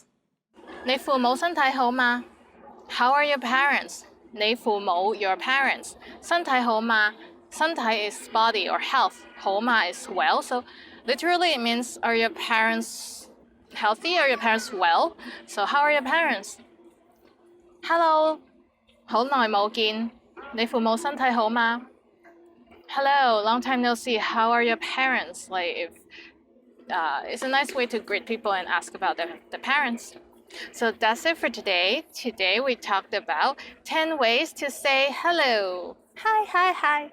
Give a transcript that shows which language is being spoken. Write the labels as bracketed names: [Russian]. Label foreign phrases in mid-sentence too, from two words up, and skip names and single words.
[Cantonese] 你父母身體好嗎 [English] How are your parents? [Cantonese] 你父母 [English] your parents [Cantonese] 身體好嗎身體 [English] is body or health [Cantonese] 好嗎 [English] is well. So literally it means are your parents healthy? Are your parents well? So how are your parents? Hello [Cantonese] 好耐冇見你父母身體好嗎 [English] Hello, long time no see. How are your parents? Like if it's a nice way to greet people and ask about the parents. So that's it for today. Today we talked about 10 ways to say hello. Hi, hi, hi.